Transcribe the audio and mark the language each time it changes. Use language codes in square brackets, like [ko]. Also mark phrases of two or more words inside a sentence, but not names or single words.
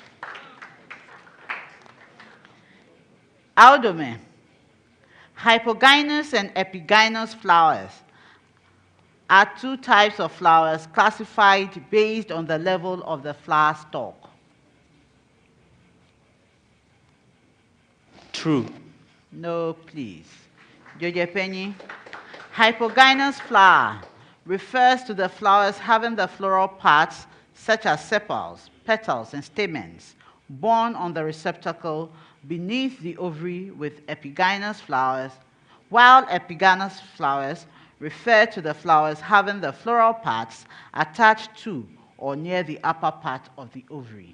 [en] AWUDOME, hypogynous and epigynous flowers are two types of flowers classified based on the level of the flower stalk. True. No, please. DZODZE-PENYI, hypogynous flower refers to the flowers having the floral parts such as sepals, petals, and stamens borne on the receptacle beneath the ovary with epigynous flowers, while epigynous flowers refer to the flowers having the floral parts attached to or near the upper part of the ovary.